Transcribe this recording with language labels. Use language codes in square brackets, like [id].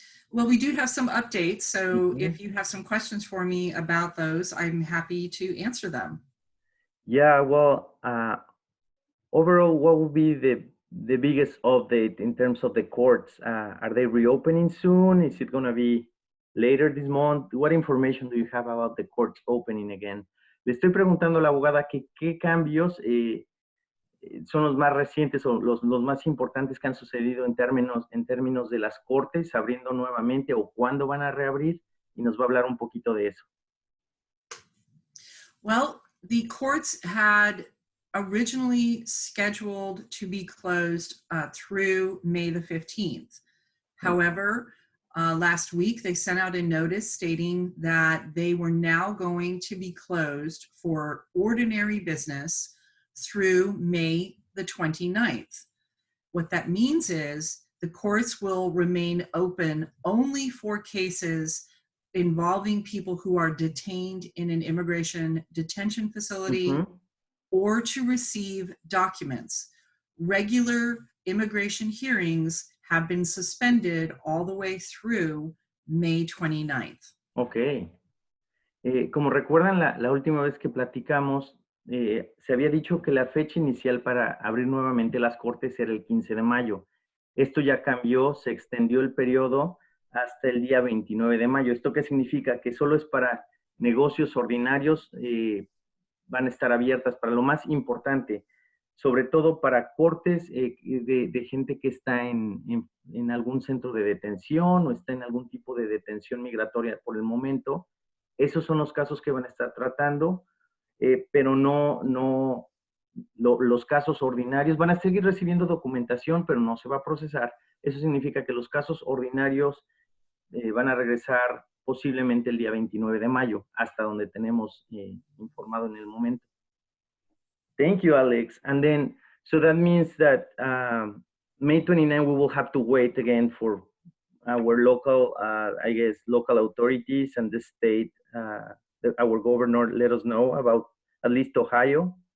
[en] Well, we do have some updates, so if you have some questions for me about those, I'm happy to answer them. Yeah, well, overall, what will be the biggest update in terms of the courts? Are they reopening soon? Is it going to be later this month? What information do you have about the courts opening again? [es] Le estoy preguntando a la abogada que qué cambios son los más recientes o los más importantes que han sucedido en términos de las cortes abriendo nuevamente o cuándo van a reabrir, y nos va a hablar un poquito de eso. [en] Well, the courts had originally scheduled to be closed through May the 15th. However, last week they sent out a notice stating that they were now going to be closed for ordinary business through May the 29th. What that means is the courts will remain open only for cases involving people who are detained in an immigration detention facility or to receive documents. Regular immigration hearings have been suspended all the way through May 29th. Ok. [es] Como recuerdan, la última vez que platicamos, se había dicho que la fecha inicial para abrir nuevamente las cortes era el 15 de mayo. Esto ya cambió, se extendió el periodo hasta el día 29 de mayo. ¿Esto qué significa? Que solo es para negocios ordinarios, van a estar abiertas para lo más importante, sobre todo para cortes de gente que está en algún centro de detención o está en algún tipo de detención migratoria por el momento. Esos son los casos que van a estar tratando, pero los casos ordinarios van a seguir recibiendo documentación, pero no se va a procesar. Eso significa que los casos ordinarios van a regresar posiblemente el día 29 de mayo, hasta donde tenemos informado en el momento. [en] Thank you, Alex. And then, so that means that May 29, we will have to wait again for our local, I guess, local authorities and the state, our governor let us know about at least Ohio.